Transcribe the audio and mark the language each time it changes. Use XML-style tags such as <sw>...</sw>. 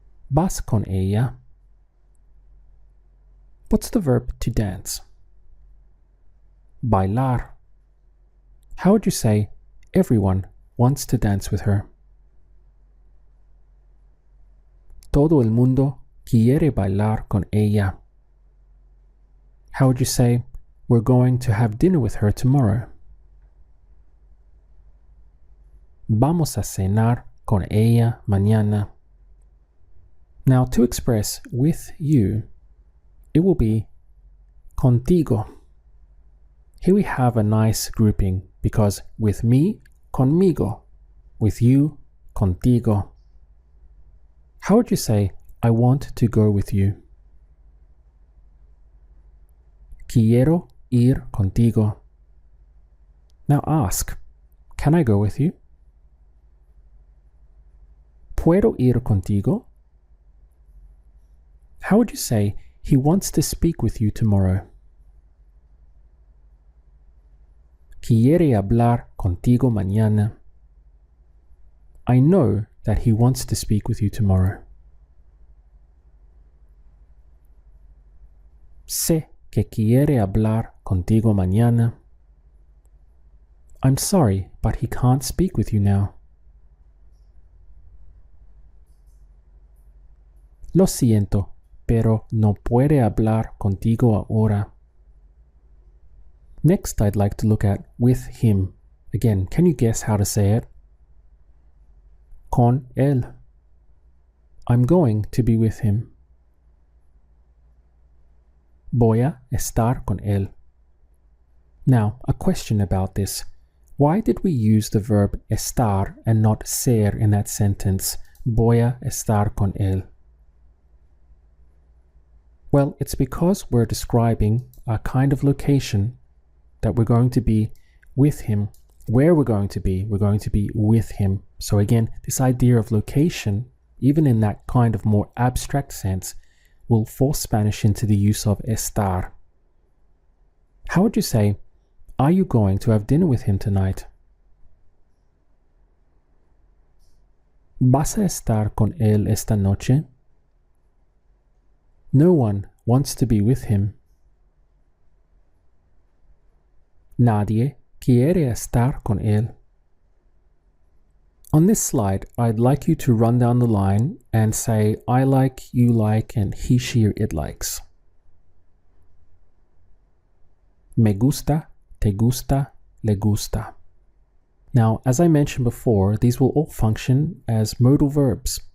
<es>Vas con ella.</es> <en>What's the verb to dance? Bailar. How would you say everyone wants to dance with her?</en> <es>Todo el mundo quiere bailar con ella.</es> <en>How would you say we're going to have dinner with her tomorrow?</en> <es>Vamos a cenar con ella mañana.</es> <en>Now to express with you, it will be contigo. Here we have a nice grouping because with me, conmigo. With you, contigo. How would you say, I want to go with you?</en> <es>Quiero ir contigo.</es> <en>Now ask, can I go with you?</en> <es>¿Puedo ir contigo?</es> <en>How would you say, he wants to speak with you tomorrow?</en> <es>Quiere hablar contigo mañana.</es> <en>I know that he wants to speak with you tomorrow.</en> <es>Sé que quiere hablar contigo mañana.</es> <en>I'm sorry, but he can't speak with you now.</en> <es>Lo siento, pero no puede hablar contigo ahora.</es> <en>Next, I'd like to look at with him. Again, can you guess how to say it?</en> <es>Con él.</es> <en>I'm going to be with him.</en> <es>Voy a estar con él.</es> <en>Now, a question about this. Why did we use the verb estar and not ser in that sentence?</en> <es>Voy a estar con él.</es> <en>Well, it's because we're describing a kind of location that we're going to be with him. Where we're going to be with him. So again, this idea of location, even in that kind of more abstract sense, will force Spanish into the use of estar. How would you say, are you going to have dinner with him tonight?</en> <es>¿Vas a estar con él esta noche?</es> <en>No one wants to be with him.</en> <es>Nadie quiere estar con él.</es> <en>On this slide, I'd like you to run down the line and say I like, you like, and he, she, or it likes.</en> <es>Me gusta, te gusta, le gusta.</es> <en>Now, as I mentioned before, these will all function as modal verbs.</en>